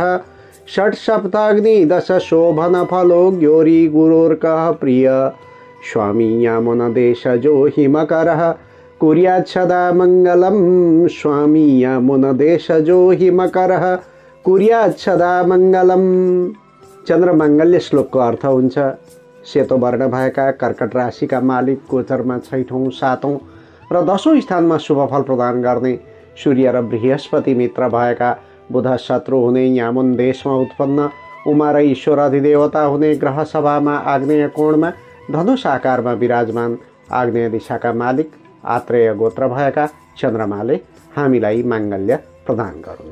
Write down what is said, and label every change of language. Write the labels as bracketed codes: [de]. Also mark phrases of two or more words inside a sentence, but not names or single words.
[sa] षट्सप्ताग्नि दश शोभन फलो ग्योरी गुरोर्कः प्रिय स्वामी यामुनदेशजो हिमकरः कुर्यात् सदा मङ्गलं। स्वामी यामुनदेशजो हिमकरः कुर्यात् सदा मङ्गलं। [ne] चन्द्र माङ्गल्य श्लोकको अर्थ हुन्छ सेतो वर्ण भएका कर्कट राशिका मालिक गोचरमा 6औं 7औं र 10औं स्थानमा शुभफल प्रदान गर्ने सूर्य र बृहस्पति मित्र भएका बुध शत्रु हुने यामुन देशमा उत्पन्न उमा र ईश्वर अधिदेवता हुने ग्रह सभामा आग्नेय कोणमा धनुष आकारमा विराजमान आग्नेय दिशाका मालिक आत्रेय गोत्र भएका चन्द्रमाले हामीलाई माङ्गल्य प्रदान गरून्।